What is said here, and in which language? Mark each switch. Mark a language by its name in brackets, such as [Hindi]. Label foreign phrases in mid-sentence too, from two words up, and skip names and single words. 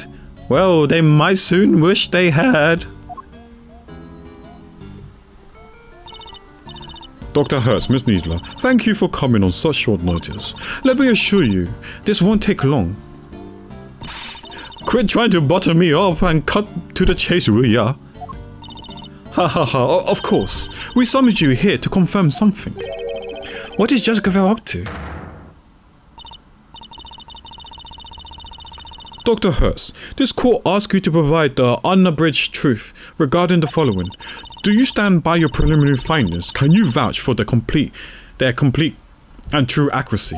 [English] Well, they might soon wish they had. Dr. Hertz, Miss Needler, thank you for coming on such short notice. Let me assure you, this won't take long. Quit trying to butter me up and cut to the chase, will ya? Ha ha ha, of course. We summoned you here to confirm something. What is Jessica Vale up to? Dr. Hertz, this court asks you to provide the unabridged truth regarding the following. Do you stand by your preliminary findings? Can you vouch for their complete and true accuracy?